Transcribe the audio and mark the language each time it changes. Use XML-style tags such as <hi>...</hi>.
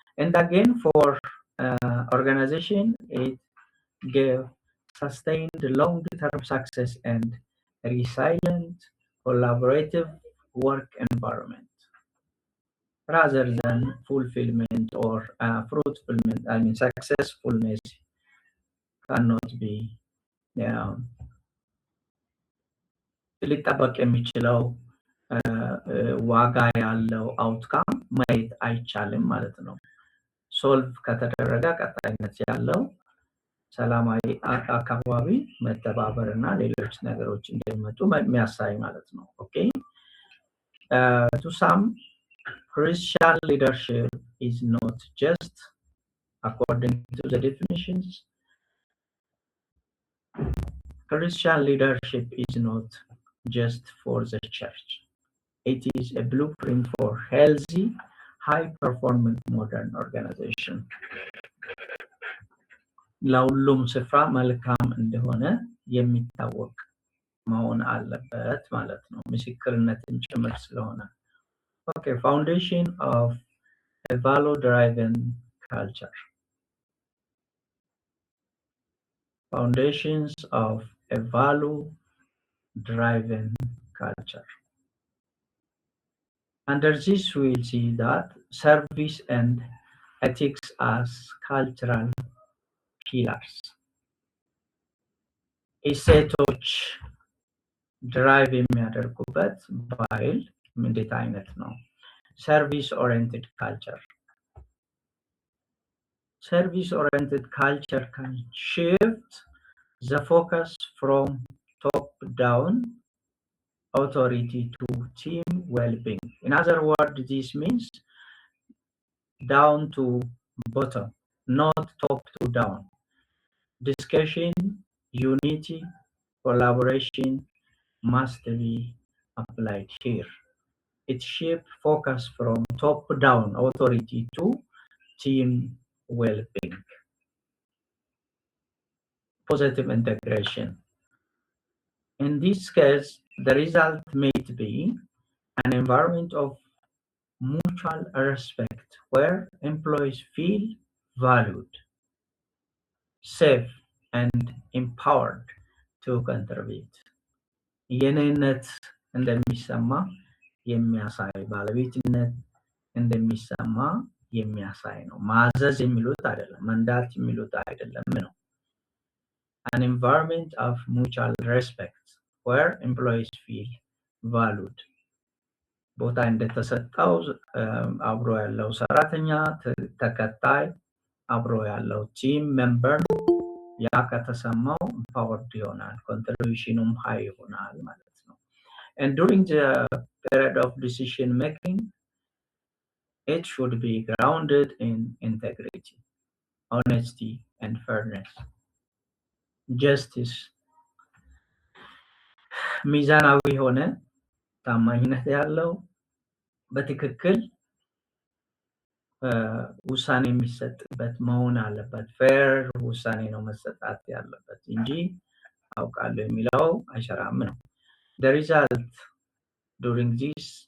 <en>And again, for organization, it gave sustained long-term success and resilient, collaborative work environment, rather than fulfillment or fruitfulness. Successfulness cannot be</en> <am>ሊጠበቅ የሚችለው ዋጋ ያለው አውትካም ማየት አይቻልም ማለት ነው። ሶልቭ ከተደረገ ቀጣይነት ያለው ሰላማዊ አካባቢ መተባበር እና ሌሎች ነገሮች እንደሚመጡ የሚያሳይ ማለት ነው። ኦኬ</am> <en>to some Christian leadership is not just According to the definitions, Christian leadership is not just for the church. It is a blueprint for healthy, high-performance modern organization.</en> <am>ለሁሉም ስፍራ መልካም እንደሆነ የሚታወቅ መሆን አለበት ማለት ነው። ምስክርነትን ጭምር ስለሆነ።</am> <en>Okay, foundation of a value-driven culture. Foundations of a value-driven culture. Under this, we'll see that service and ethics as cultural pillars.</en> <am>እሴቶች ድራይቭ የሚያደርጉበት ባህል እንዴት አይነት ነው?</am> <en>ሰርቪስ ኦሪየንትድ ካልቸር Service-oriented culture can shift the focus from top-down authority to team well-being. In other words, this means down to bottom, not top to down. Discussion, unity, collaboration must be applied here. It shifts focus from top-down authority to team well-being. Positive integration. In this case, the result may be an environment of mutual respect where employees feel valued, safe, and empowered to contribute.</en> <am>የኔነት እንደሚሰማ የሚያሳይ ባለቤትነት እንደሚሰማ የሚያሳይ ነው። ማዘዝ የሚሉት አይደለም፣ መንዳት የሚሉት አይደለም ነው።</am> <en>An environment of mutual respect where employees feel valued.</en> <am>ቦታ እንደተሰጠው አብሮ ያለው ሰራተኛ ተከታይ አብሮ ያለው ቲም ሜምበር ያ ከተሰማው empowered ይሆናል፣ ኮንትሪቢዩሽኑም ሃይ ይሆናል ማለት ነው።</am> <en>And during the period of decision making, it should be grounded in integrity, honesty, and fairness.</en> <am>Justice, ሚዛናዊ ሆነ ታማኝነት ያለው በትክክል ውሳኔ የሚሰጥበት መሆን አለበት። ፌር ውሳኔ ነው መሰጣት ያለበት እንጂ አውቃለሁ የሚለው አይሰራም ነው።</am> <en>The result during this</en>